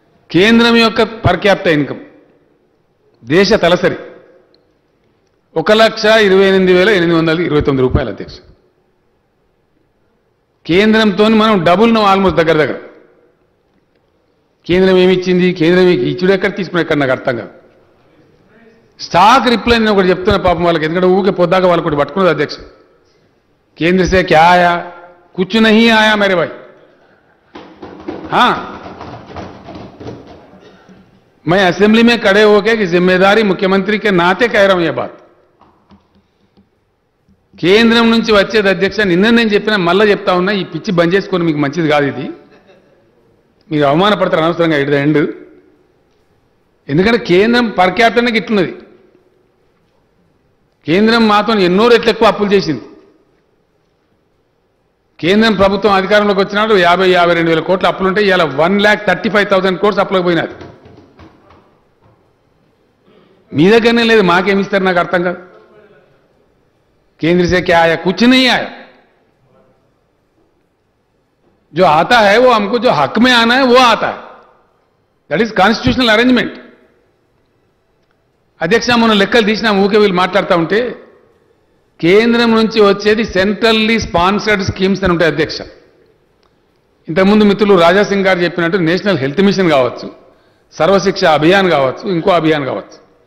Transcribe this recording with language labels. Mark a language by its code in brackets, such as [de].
[te] కేంద్రం యొక్క per capital income దేశ తలసరి 1,28,829 రూపాయలు అధ్యక్ష. కేంద్రంతో మనం డబుల్ ఆల్మోస్ట్ దగ్గర దగ్గర. కేంద్రం ఏమి ఇచ్చింది, కేంద్రం ఇచ్చుడు ఎక్కడ తీసుకుని ఎక్కడ నాకు అర్థం కాదు. స్టాక్ రిప్లై నేను ఒకటి చెప్తున్నా పాపం వాళ్ళకి, ఎందుకంటే ఊకే పొద్దాక వాళ్ళు ఒకటి పట్టుకున్నది అధ్యక్ష. [hi] केंद्र से क्या आया, कुछ नहीं आया मेरे भाई. हाँ, मैं असेंबली में खड़े होकर कि जिम्मेदारी मुख्यमंत्री के नाते कह रहा हूं यह बात. [te] కేంద్రం నుంచి వచ్చేది అధ్యక్ష, నిన్న నేను చెప్పినా మళ్ళీ చెప్తా ఉన్నా, ఈ పిచ్చి బంద్ చేసుకొని మీకు మంచిది కాదు ఇది. మీరు అవమానపడతారు అనవసరంగా [en] At the end. [te] ఎందుకంటే కేంద్రం పర్ క్యాపిటల్కి ఇట్లున్నది. కేంద్రం మాతో ఎన్నో రెట్లు ఎక్కువ అప్పులు చేసింది. కేంద్రం ప్రభుత్వం అధికారంలోకి వచ్చినాడు 52,000 కోట్ల అప్పులుంటే ఇలా 1,35,000 కోట్స్ అప్పులకు పోయినారు. మీ దగ్గరనే లేదు, మాకేమిస్తారు నాకు అర్థం కాదు. [hi] केंद्र से क्या आया, कुछ नहीं आया. जो आता है वो हमको जो हक में आना है वो आता है. [en] That is constitutional arrangement. [te] అధ్యక్ష మొన్న లెక్కలు తీసినా ఊకే వీళ్ళు మాట్లాడుతూ ఉంటే కేంద్రం నుంచి వచ్చేది సెంట్రల్లీ స్పాన్సర్డ్ స్కీమ్స్ అని ఉంటాయి అధ్యక్ష. ఇంతకుముందు మిత్రులు రాజాసింగ్ గారు చెప్పినట్టు నేషనల్ హెల్త్ మిషన్ కావచ్చు, సర్వశిక్ష అభియాన్ కావచ్చు, ఇంకో అభియాన్ కావచ్చు.